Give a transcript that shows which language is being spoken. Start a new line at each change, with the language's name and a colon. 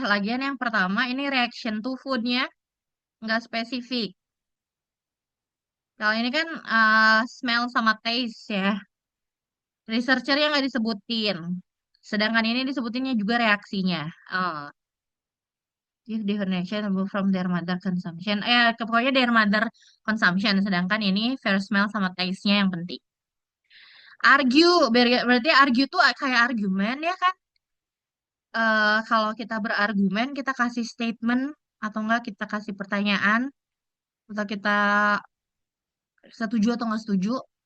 Indonesian: Lagian yang pertama, ini
English: reaction to food-
Indonesian: nya nggak spesifik. Kalau ini kan smell sama taste ya. Researcher yang nggak disebutin. Sedangkan ini disebutinnya juga reaksinya.
English: Give definition from their mother consumption.
Indonesian: Pokoknya
English: their mother consumption.
Indonesian: Sedangkan ini first smell sama taste-nya yang penting. Argue, berarti argue tuh kayak argumen ya kan? Kalau kita berargumen, kita kasih statement atau enggak kita kasih pertanyaan atau kita setuju atau nggak setuju.